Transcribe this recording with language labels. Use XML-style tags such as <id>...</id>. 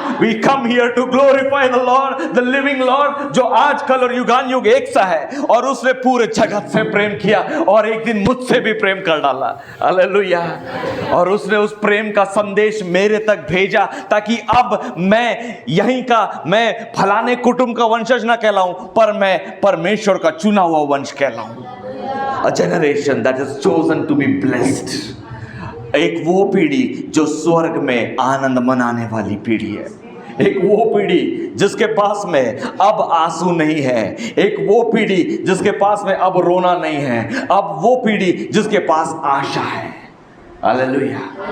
<en>We come here to glorify the Lord, the living Lord,</en> <hi>जो आज कल और युगान युग एक सा है और उसने पूरे जगत से प्रेम किया और एक दिन मुझसे भी प्रेम कर डाला। हालेलुया। और उसने उस प्रेम का संदेश मेरे तक भेजा ताकि अब मैं यहीं का, मैं फलाने कुटुंब का वंशज ना कहलाऊं, पर मैं परमेश्वर का चुना हुआ वंश कहलाऊं।</hi> <en>A generation that is chosen to be blessed।</en> <hi>एक वो पीढ़ी जो स्वर्ग में आनंद मनाने वाली पीढ़ी है। एक वो पीढ़ी जिसके पास में अब आंसू नहीं है। एक वो पीढ़ी जिसके पास में अब रोना नहीं है। अब वो पीढ़ी जिसके पास आशा है। हालेलुया।</hi>